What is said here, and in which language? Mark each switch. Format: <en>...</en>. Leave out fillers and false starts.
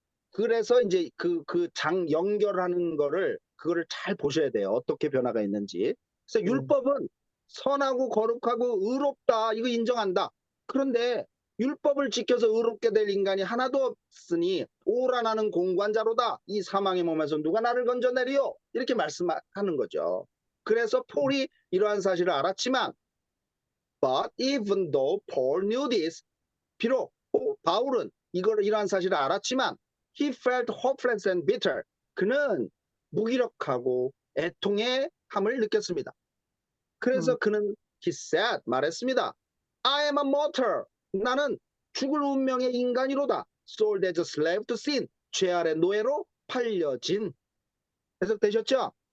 <ko>그래서 이제 그 장 연결하는 그거를 잘 보셔야 돼요. 어떻게 변화가 있는지. 그래서 율법은 선하고 거룩하고 의롭다. 이거 인정한다. 그런데 율법을 지켜서 의롭게 될 인간이 하나도 없으니 오라 나는 공관자로다. 이 사망의 몸에서 누가 나를 건져내리요? 이렇게 말씀하는 거죠. 그래서 폴이 이러한 사실을 알았지만</ko> <en>But even though Paul knew this,</en> <ko>비록 바울은 이러한 사실을 알았지만</ko> <en>he felt hopeless and bitter.</en> <ko>그는 무기력하고 애통의 함을 느꼈습니다. 그래서 그는</ko> <en>he said,</en> <ko>말했습니다.</ko> <en>I am a mortal.</en> <ko>나는 죽을 운명의 인간이로다.</ko> <en>Sold as a slave to sin.</en> <ko>죄 아래 노예로 팔려진. 해석되셨죠?</ko>